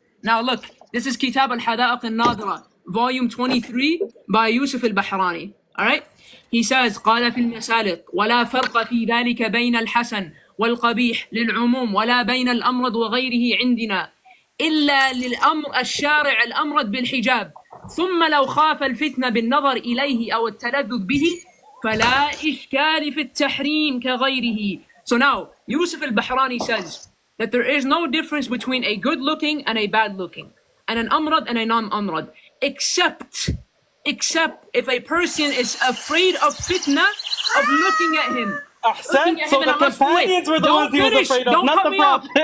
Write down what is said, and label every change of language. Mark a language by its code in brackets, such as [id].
[en] Now look, this is Kitab al-Hadaiq al-Nadira, volume 23 by Yusuf al-Bahrani. Alright? He says, [ar] قال في المسالك ولا فرق في ذلك بين الحسن والقبيح للعموم ولا بين الأمرض وغيره عندنا إلا للأمر الشارع الأمرد بالحجاب ثم لو خاف الفتنة بالنظر إليه أو التلذذ به فلا إشكال في التحريم كغيره. [en] So now, Yusuf al-Bahrani says that there is no difference between a good looking and a bad looking, and an amrad and a non-amrad, except if a person is afraid of fitna of looking at him. Ahsan, so the companions were the ones he was afraid of, not the prophet.